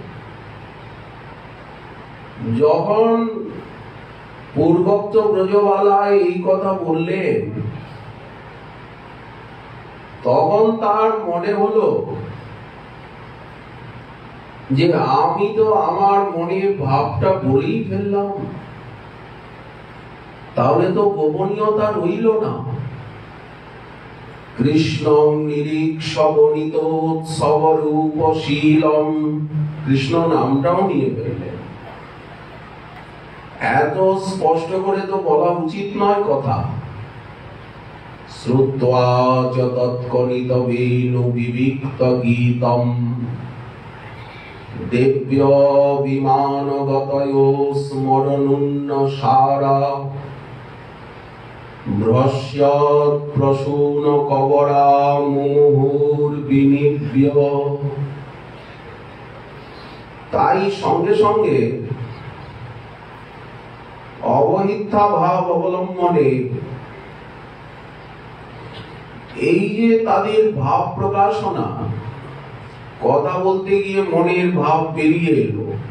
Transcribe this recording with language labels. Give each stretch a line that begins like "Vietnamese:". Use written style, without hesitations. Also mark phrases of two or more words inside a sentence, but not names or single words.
Bangla: যখন পূর্বোক্ত ব্রজবালায় এই কথা বললেন, তখন তার মনে হলো যে আমি তো আমার মনের ভাবটা বলেই ফেললাম, তাহলে তো গোপনীয়তা রইল না।
Sanskrit: কৃষ্ণ নিরীক্ষবনিত সবরূপশীলম,
Bangla: কৃষ্ণ নামটাও নিয়ে ফেললেন। এত স্পষ্ট করে তো বলা উচিত নয় কথা।
Sanskrit: শ্রুত্বা চ তৎকনিত বেণু বিবিক্ত গীতম দেব্য বিমানগতয়ো স্মরণুন্ন সারা ভ্রস্যৎ প্রসূন কবরা মুহুর বিনিব্য।
Bangla: তাই সঙ্গে সঙ্গে অবহিতা ভাব অবলম্বনে এই যে তাদের ভাব প্রকাশনা, কথা বলতে গিয়ে মনের ভাব বেরিয়ে এলো,